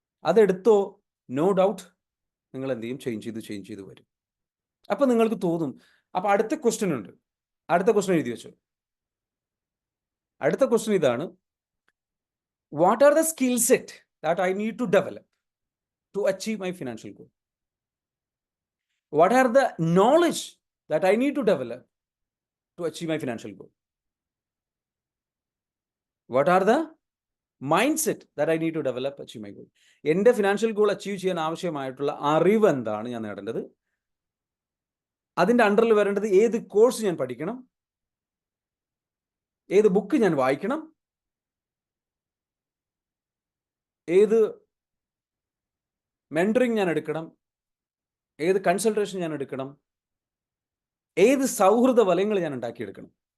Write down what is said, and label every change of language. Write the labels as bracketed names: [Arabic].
[Malayalam] അതെടുത്തോ, no doubt നിങ്ങൾ എന്ത് ചെയ്യും, ചേഞ്ച് ചെയ്ത് വരും. അപ്പൊ നിങ്ങൾക്ക് തോന്നും. അപ്പൊ അടുത്ത ക്വസ്റ്റ്യൻ ഉണ്ട്, അടുത്ത ക്വസ്റ്റ്യൻ എഴുതി വെച്ചു. അടുത്ത ക്വസ്റ്റ്യൻ ഇതാണ്, [English] What are the skill set that I need to develop to achieve my financial goal? What are the knowledge that I need to develop to achieve my financial goal? What are the mindset that I need to develop to achieve my goal? [Malayalam] എൻ്റെ financial goal achieve ചെയ്യാൻ ആവശ്യമായിട്ടുള്ള അറിവ് എന്താണ് ഞാൻ നേടേണ്ടത്? അതിൻ്റെ അണ്ടറിൽ വരേണ്ടത് ഏത് കോഴ്സ് ഞാൻ പഠിക്കണം, ഏത് ബുക്ക് ഞാൻ വായിക്കണം, ഏത് മെന്ററിങ് ഞാൻ എടുക്കണം, ഏത് കൺസൾട്ടേഷൻ ഞാൻ എടുക്കണം, ഏത് സൗഹൃദ വലയങ്ങൾ ഞാൻ ഉണ്ടാക്കിയെടുക്കണം.